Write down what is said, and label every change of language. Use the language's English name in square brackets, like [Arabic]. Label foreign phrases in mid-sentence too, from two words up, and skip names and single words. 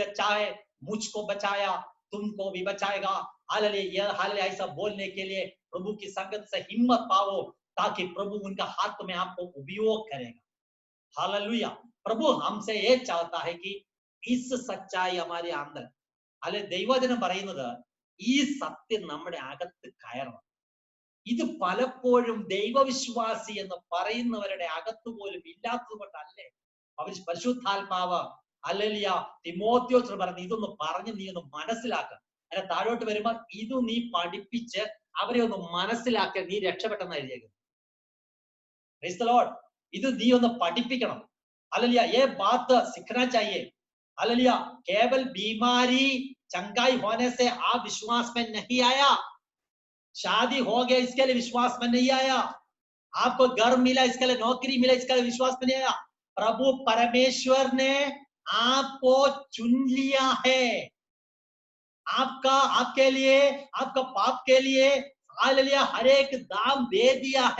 [Hindi] चाहे मुझको बचाया, तुमको भी बचाएगा। हालेलुया। हालेलुया। ऐसा बोलने के लिए प्रभु की संगत से हिम्मत पाओ, ताकि प्रभु उनका हाथ में आपको उपयोग करेगा। हालेलुया। प्रभु हमसे ये चाहता है कि इस सच्चाई हमारे अंदर, [Malayalam] അല്ലെ ദൈവവചനം പറയുന്നത് ഈ സത്യം നമ്മുടെ അകത്ത് കയറണം. ഇത് പലപ്പോഴും ദൈവവിശ്വാസി എന്ന് പറയുന്നവരുടെ അകത്ത് പോലും ഇല്ലാത്തത് കൊണ്ടല്ലേ അവർ പരിശുദ്ധാത്മാവ് ഹല്ലേലൂയ തിമോത്തിയോസിനോട് പറഞ്ഞു, ഇതൊന്ന് പറഞ്ഞ് നീ ഒന്ന് മനസ്സിലാക്കുക. അല്ല താഴോട്ട് വരുമ്പോ ഇത് നീ പഠിപ്പിച്ച് അവരെ ഒന്ന് മനസ്സിലാക്കുക, നീ രക്ഷപ്പെട്ടെന്ന് എഴുതിയേക്കുന്നു. [English] praise the Lord. [Malayalam] ഇത് നീ ഒന്ന് പഠിപ്പിക്കണം. [Hindi] हालेलुया। ये बात सीखना चाहिए। हालेलुया। केवल बीमारी चंगाई होने से आप विश्वास में नहीं आया, शादी हो गया इसके लिए विश्वास में नहीं आया, आपको घर मिला इसके लिए, नौकरी मिला इसके लिए विश्वास में नहीं आया। प्रभु परमेश्वर ने आपको चुन लिया है, आपका आपके लिए, आपका पाप के लिए हालेलुया हर एक दाम दे दिया है।